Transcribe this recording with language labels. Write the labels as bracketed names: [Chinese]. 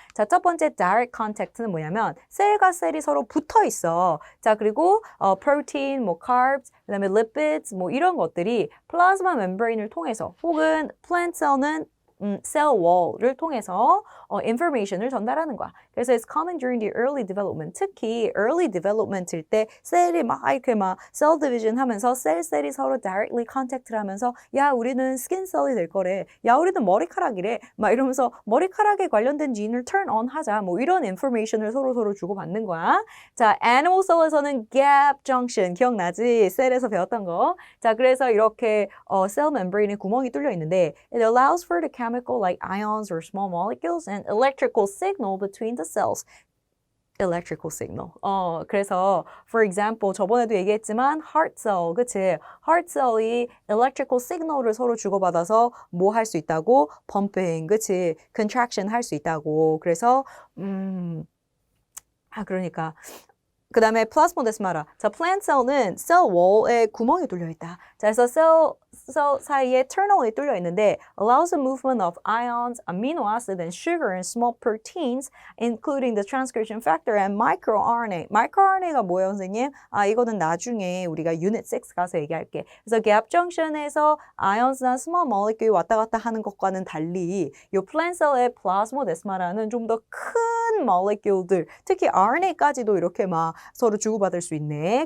[Korean] 자, 첫 번째 direct contact는 뭐냐면 셀과 셀이 서로 붙어 있어. 자, 그리고 protein, carbs, 그다음에 lipids 이런 것들이 플라즈마 멤브레인을 통해서 혹은 plant cell는 셀 wall을 통해서 information을 전달하는 거야. [English] 그래서 it's common during the early development. [Korean] 특히 early development일 때 셀이 이렇게 cell division 하면서 셀이 서로 directly contact를 하면서 야, 우리는 skin cell이 될 거래. 야, 우리는 머리카락이래. 이러면서 머리카락에 관련된 지인을 turn on 하자. 이런 information을 서로 주고받는 거야. 자, animal cell에서는 gap junction 기억나지? 셀에서 배웠던 거. 자, 그래서 이렇게 cell membrane에 구멍이 뚫려 있는데 [English] it allows for the chemical like ions or small molecules and electrical signal between the cells. electrical signal. [Korean] 그래서 [English] for example [Korean] 저번에도 얘기했지만 heart cell, 그치? heart cell이 electrical signal을 서로 주고받아서 뭐 할 수 있다고? pumping, 그치? contraction 할 수 있다고. 그래서 그러니까 그 다음에 플라스모데스마라. 자, plant cell는 cell wall에 구멍이 뚫려 있다. 자, 그래서 cell 사이에 terminal이 뚫려 있는데 [English] allows the movement of ions, amino acid, and sugar and small proteins, including the transcription factor and microRNA. [Korean] microRNA가 뭐예요, 선생님? 이거는 나중에 우리가 unit 6 가서 얘기할게. 그래서 gap junction에서 ions나 small molecule이 왔다 갔다 하는 것과는 달리 이 plant cell의 플라스모데스마라는 좀 더 큰 molecule들, 특히 RNA까지도 이렇게 서로 주고받을 수 있네.